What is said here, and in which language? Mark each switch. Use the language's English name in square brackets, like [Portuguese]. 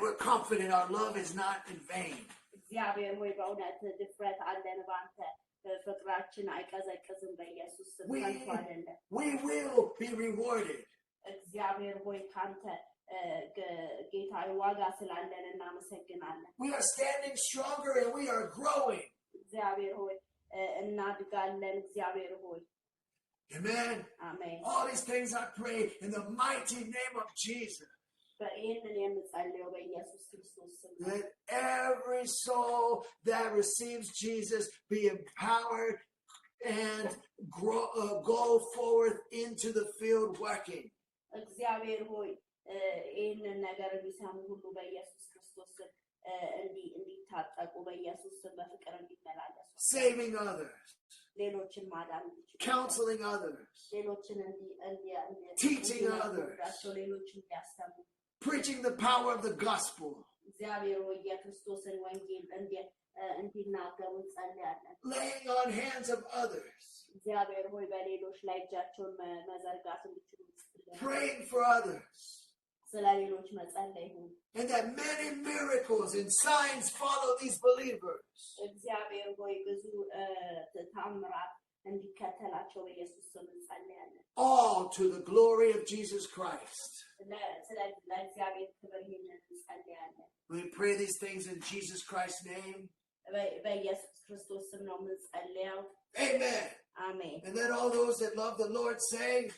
[English] We're confident our love is not in vain. [Amharic] እግዚአብሔር ሆይ በእውነት ድፍረት አለን ባንተ ፍቅራችን አይቀዘቅዝም በኢየሱስ ስም ከንቱ አይደለም [English] We will be rewarded. [Amharic] እግዚአብሔር ሆይ ካንተ ጌታዊ ዋጋ ስላለን እናመሰግናለን [English] We are standing stronger and we are growing. [Amharic] እግዚአብሔር ሆይ እናድጋለን እግዚአብሔር ሆይ [English] Amen. Amen. All these things I pray in the mighty name of Jesus. [Amharic] በእንትን የምጸልየው በኢየሱስ ክርስቶስ ስም [English] That every soul that receives Jesus be empowered and go forward into the field working. [Amharic] እግዚአብሔር ሆይ ይህንን ነገር የሚሰሙ ሁሉ በኢየሱስ ክርስቶስ ስም እንዲታጠቁ በኢየሱስ ስም በፍቅር እንዲመላለሱ [English] Saving others. [Amharic] ሌሎችን ማዳን እንዲችሉ [English] Counseling others. [Amharic] ሌሎችን [English] Teaching others. [Amharic] ሌሎችን እንዲያስተምሩ [English] Preaching the power of the gospel. [Amharic] እግዚአብሔር ሆይ የክርስቶስን ወንጌል እንዲናገሩ እንጸልያለን [English] Laying on hands of others. [Amharic] እግዚአብሔር ሆይ በሌሎች ላይ እጃቸውን መዘርጋት እንዲችሉ [English] Praying for others. [Amharic] ስለ ሌሎች መጸለይ ይሁን [English] And that many miracles and signs follow these believers. [Amharic] እግዚአብሔር ሆይ ብዙ ተአምራት እንዲከተላቸው በኢየሱስ ስም እንጸልያለን [English] All to the glory of Jesus Christ. [Amharic] ለእግዚአብሔር ክብር ይህንን እንጸልያለን [English] We pray these things in Jesus Christ's name. [Amharic] በኢየሱስ ክርስቶስ ስም ነው የምንጸልየው [English] Amen. [Amharic] አሜን [English] And let all those that love the Lord say,